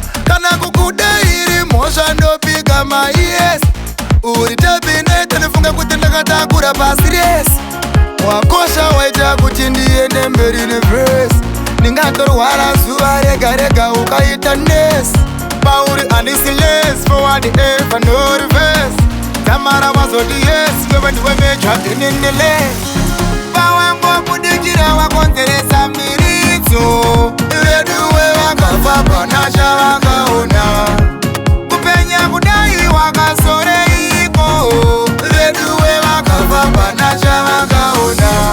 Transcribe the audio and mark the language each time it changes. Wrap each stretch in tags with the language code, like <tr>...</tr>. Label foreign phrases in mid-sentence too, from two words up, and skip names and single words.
<sn>Kana kukuda iri mhosva, ndopiga mai, yes. Uri terminator, ndofunga kuti ndakatakura pasi, yes. Wakosha waita kuti ndiende mberi neverse. Ndingatorwara zuva rega rega ukaita nurse. Pauri handisi</sn> <en>less, forward ever, no reverse. Tamara wazoti yes,</en> <sn>wewe ndiwe</sn> <en>major in the lane.</en> <sn>Pawangobudikira wakonzeresa Tiridzo, vedu vevakafa pana chavakaona. Kupenya kudai wakazoreiko? Vedu vevakafa pana chavakaona.</sn>